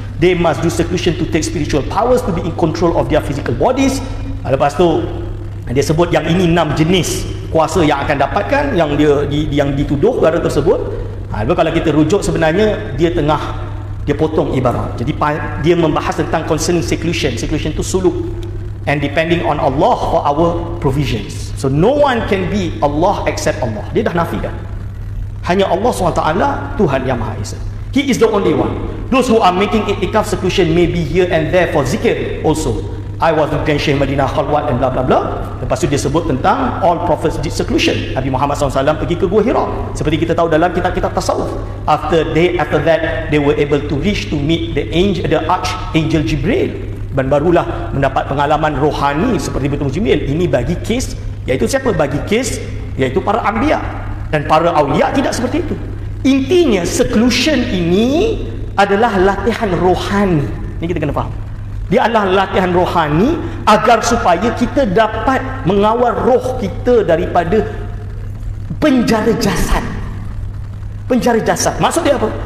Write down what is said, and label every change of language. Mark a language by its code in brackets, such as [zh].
[en] They must do seclusion to take spiritual powers to be in control of their physical bodies. [ms] Lepas tu dia sebut yang ini 6 jenis kuasa yang akan dapatkan, yang dituduh perkara tersebut. Kalau kita rujuk, sebenarnya dia potong ibarat. Jadi dia membahas tentang concerning seclusion. Seclusion tu suluk, [en] and depending on Allah for our provisions. So no one can be Allah except Allah. [ms] Dia dah nafikan. Hanya Allah SWT Tuhan yang Maha Esa. [en] He is the only one. Those who are making i'tikaf seclusion may be here and there for zikir also. I was with Syekh Madinah Khalwat and bla bla bla. [ms] Lepas tu dia sebut tentang [en] all prophets did seclusion. [ms] Nabi Muhammad SAW pergi ke Gua Hira. Seperti kita tahu dalam kitab-kitab tasawuf. [en] After that, they were able to reach to meet the archangel Jibril. [ms] Dan barulah mendapat pengalaman rohani seperti bertemu Jibril. Ini bagi kes, iaitu siapa? Bagi kes, iaitu para anbiya. Dan para awliya tidak seperti itu. Intinya, seclusion ini adalah latihan rohani. Ini kita kena faham. Dia adalah latihan rohani agar supaya kita dapat mengawal roh kita daripada penjara jasad. Penjara jasad. Maksud dia apa?